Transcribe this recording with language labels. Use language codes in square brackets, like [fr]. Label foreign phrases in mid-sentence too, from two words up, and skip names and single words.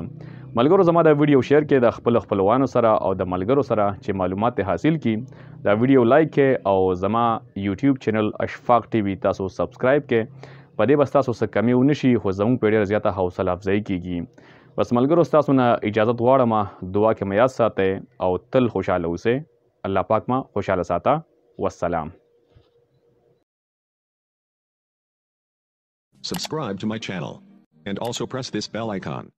[ps] ملګرو زما دا ویډیو شیر کې د خپل خپلوانو سره او د ملګرو سره چې معلومات حاصل کی دا ویډیو لایک کې او زما [en] YouTube channel [ps] اشفاق ټي وي تاسو سبسکرایب کې. په دې بس تاسو څه کمی ونشي خو زموږ په ډېره زیاته حوصله افزایي کیږي. بس ملګرو تاسو نه اجازه غواړم دعا کې مې یاد ساتئ او تل خوشاله اوسئ. الله پاک ما خوشاله ساته. والسلام. [en] Subscribe to my channel and also press this bell icon.